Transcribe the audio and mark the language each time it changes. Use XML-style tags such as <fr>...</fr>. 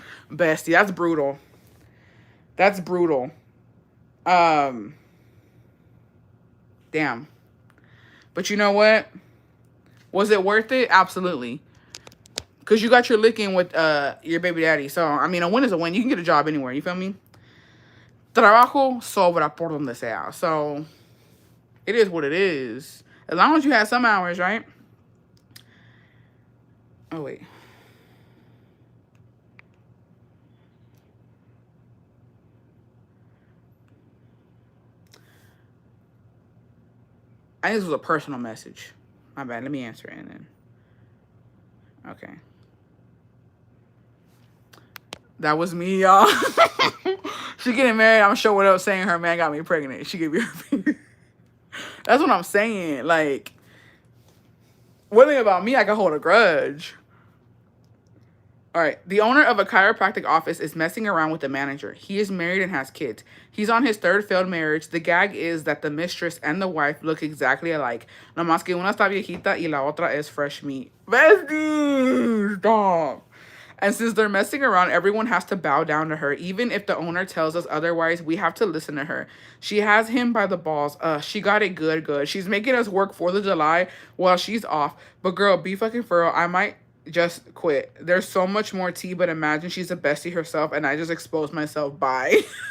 <en>Bestie, that's brutal. That's brutal. Um, Damn. But you know what? Was it worth it? Absolutely. Because you got your licking with your baby daddy. So, I mean, a win is a win. You can get a job anywhere. You feel me?</en> <es>Trabajo sobra por donde sea.</es> <en>So, it is what it is. As long as you have some hours, right? Oh, wait. I think this was a personal message. My bad. Let me answer it and then. Okay. That was me, y'all. She getting married. I'm sure what else saying her man got me pregnant. She gave me her finger. That's what I'm saying. Like, one thing about me, I can hold a grudge. All right. The owner of a chiropractic office is messing around with the manager. He is married and has kids. He's on his third failed marriage. The gag is that the mistress and the wife look exactly alike.</en> <es>No más que una está viejita y la otra es</es> <en>fresh meat. Bestie! Stop. And since they're messing around, everyone has to bow down to her. Even if the owner tells us otherwise, we have to listen to her. She has him by the balls. She got it good. She's making us work 4th of July while she's off. But girl, be fucking for real. I might just quit. There's so much more tea, but imagine she's a bestie herself and I just exposed myself. Bye.</en>